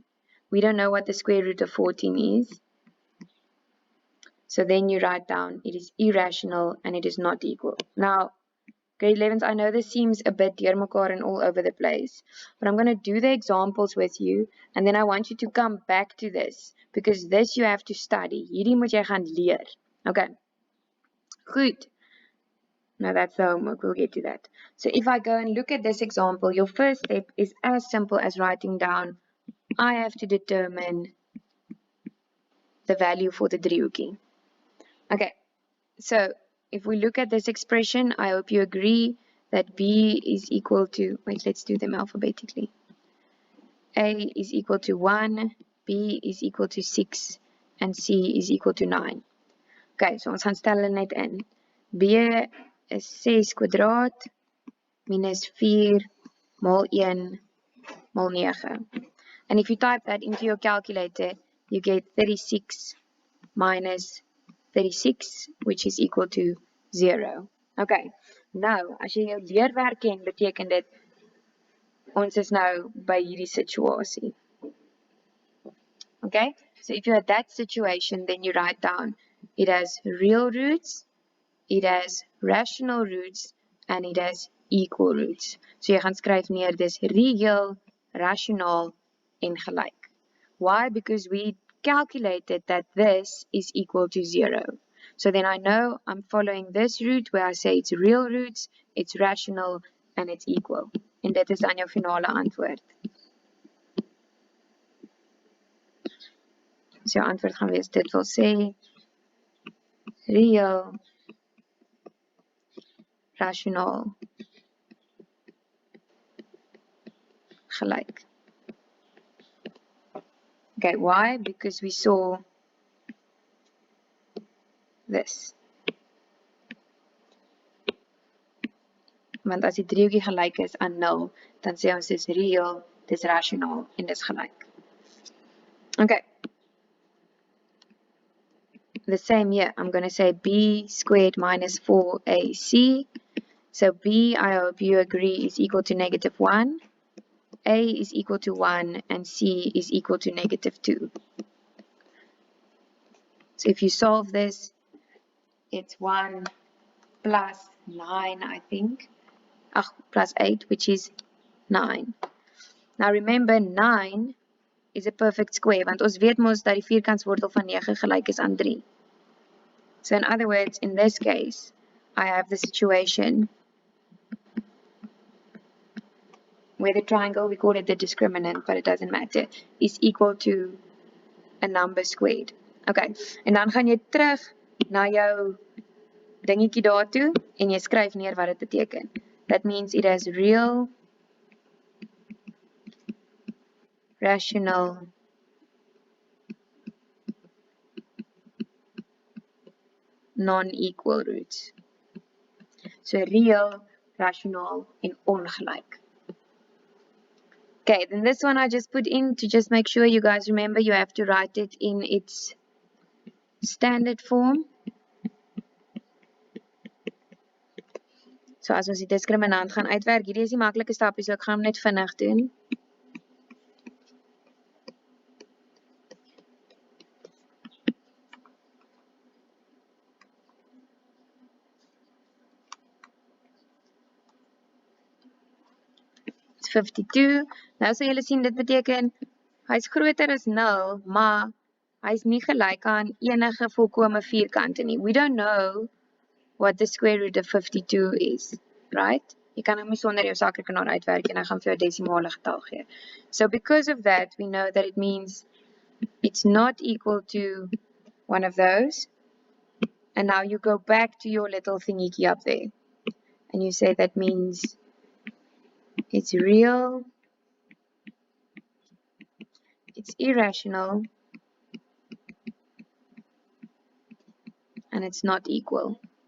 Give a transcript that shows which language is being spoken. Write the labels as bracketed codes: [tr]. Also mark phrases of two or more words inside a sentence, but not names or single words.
[en] We don't know what the square root of 14 is. So then you write down it is irrational and it is not equal. Now, grade 11s, I know this seems a bit deurmekaar and all over the place, but I'm going to do the examples with you and then I want you to come back to this because this you have to study. [af] Hierdie moet jy gaan leer. Okay. Goed. [en] Now that's the homework. We'll get to that. So if I go and look at this example, your first step is as simple as writing down, I have to determine the value for the driehoekie. Okay, so if we look at this expression, I hope you agree that b is equal to, wait, let's do them alphabetically. A is equal to 1, b is equal to 6, and c is equal to 9. [af] Okay, so ons gaan stel hulle net in. B is 6 kwadraat minus 4 mal 1 mal 9. [en] And if you type that into your calculator, you get 36 minus 36, which is equal to 0. [af] Okay, nou, as jy jou leerwerk ken, beteken dit, ons is nou by hierdie situasie. [en] Okay, so if you're at that situation, then you write down it has real roots, it has rational roots, and it has equal roots. [af] So jy gaan skryf neer dis reëel, rasionaal en gelyk. [en] Why? Because we calculated that this is equal to 0. So then I know I'm following this root where I say it's real roots, it's rational, and it's equal. [af] En dit is dan jou finale antwoord. So jou antwoord gaan wees, dit wil sê reëel, rasionaal, gelyk. [en] Okay, why? Because we saw this. [af] Want as die driehoekie gelyk is aan 0, dan sê ons dis reëel, dis rasionaal en dis gelyk. [en] Okay. The same here, I'm going to say b squared minus 4ac. So b, I hope you agree, is equal to -1. A is equal to 1 and c is equal to -2. So if you solve this, it's 1 plus 9, I think. Plus 8, which is 9. Now remember, 9 is a perfect square, [af] want ons weet mos dat die vierkantswortel van 9 gelyk is aan 3. [en] So in other words, in this case, I have the situation where the triangle, we call it the discriminant, but it doesn't matter, is equal to a number squared. [af] Okay, en dan gaan jy terug na jou dingetjie daartoe en jy skryf neer wat dit beteken. [en] That means it has real, rational, non-equal roots. So real, rational, [af] en ongelyk. [en] Okay, then this one I just put in to just make sure you guys remember you have to write it in its standard form. [af] So as ons die discriminant gaan uitwerk, hierdie is die maklike stapie, so ek gaan hom net vinnig doen. [en] It's 52. [af] Nou sal julle sien dit beteken hy's groter as 0, maar hy's nie gelyk aan enige volkome vierkante nie. [en] We don't know what the square root of 52 is, right? [af] Jy kan hom sonder jou sakrekenaar uitwerk en hy gaan vir jou desimale getal gee. [en] So because of that, we know that it means it's not equal to one of those. And now you go back to your little thingy up there. And you say that means it's real, it's irrational, and it's not equal.